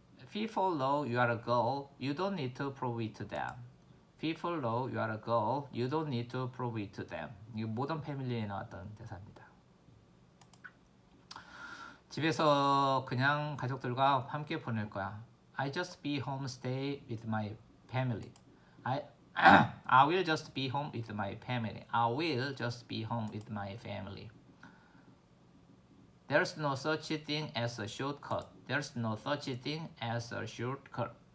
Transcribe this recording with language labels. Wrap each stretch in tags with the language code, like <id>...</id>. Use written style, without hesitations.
<en>People know you are a girl. You don't need to prove it to them. people know you are a girl, you don't need to prove it to them.</en> <ko>이거 모던 패밀리에 나왔던 대사입니다. 집에서 그냥 가족들과 함께 보낼 거야.</ko> <en>I just be home, stay with my family. I will just be home with my family. I will just be home with my family. There's no such thing as a shortcut. There's no such thing as a shortcut.</en>